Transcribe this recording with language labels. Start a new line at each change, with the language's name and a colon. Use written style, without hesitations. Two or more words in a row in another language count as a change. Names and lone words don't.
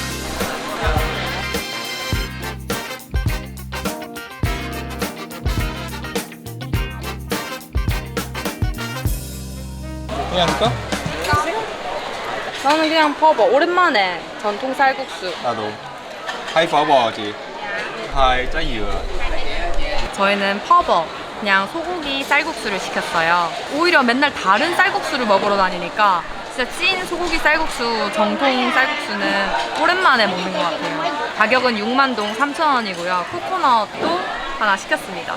Korean: 그냥 할까? 저는 그냥 퍼버. 오랜만에 전통 쌀국수. 나도.
Vietnamese: hai phở bò chị, hai trái dừa.
Korean: 저희는 퍼버, 그냥 소고기 쌀국수를 시켰어요. 오히려 맨날 다른 쌀국수를 먹으러 다니니까 진짜 찐 소고기 쌀국수, 정통 쌀국수는 오랜만에 먹는 것 같아요. 가격은 6만 동 3,000원이고요. 코코넛도 하나 시켰습니다.